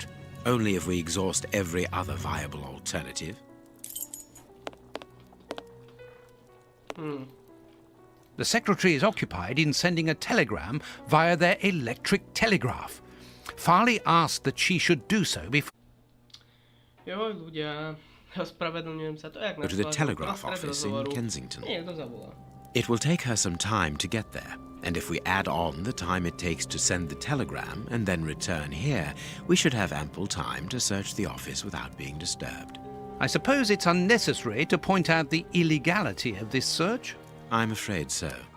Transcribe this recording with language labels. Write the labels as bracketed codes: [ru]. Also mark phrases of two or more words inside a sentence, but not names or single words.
[en] Only if we exhaust every other viable alternative. The secretary is occupied in sending a telegram via their electric telegraph. Farley asked that she should do so before... [sk] Jo, ľudia, ospravedlňujem sa. To je jak [en] Go to the telegraph office in Kensington. [sk] Niekto zavolá. [en] It will take her some time to get there, and if we add on the time it takes to send the telegram and then return here, we should have ample time to search the office without being disturbed. I suppose it's unnecessary to point out the illegality of this search? I'm afraid so.